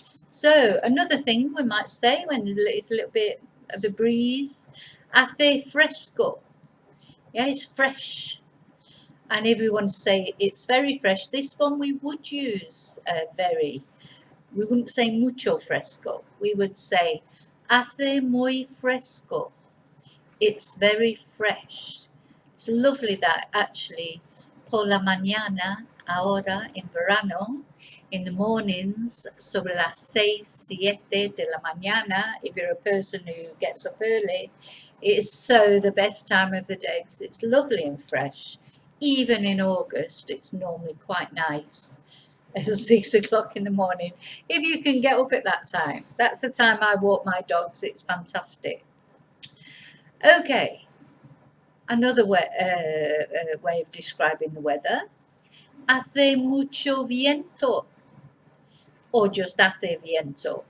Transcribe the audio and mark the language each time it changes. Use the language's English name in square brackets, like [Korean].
[English] So another thing we might say when it's a little bit of a breeze, hace fresco. Yeah, it's fresh. And if we want to say it's very fresh, this one we would use very. We wouldn't say mucho fresco. We would say hace muy fresco. It's very fresh. It's lovely that actually por la mañana, ahora en verano, in the mornings, sobre las 6, 7 de la mañana, if you're a person who gets up early, it is so the best time of the day because it's lovely and fresh. Even in August, it's normally quite nice at 6 o'clock in the morning. If you can get up at that time, that's the time I walk my dogs. It's fantastic. Okay, another way of describing the weather. [Spanish] Hace mucho viento, or just hace viento.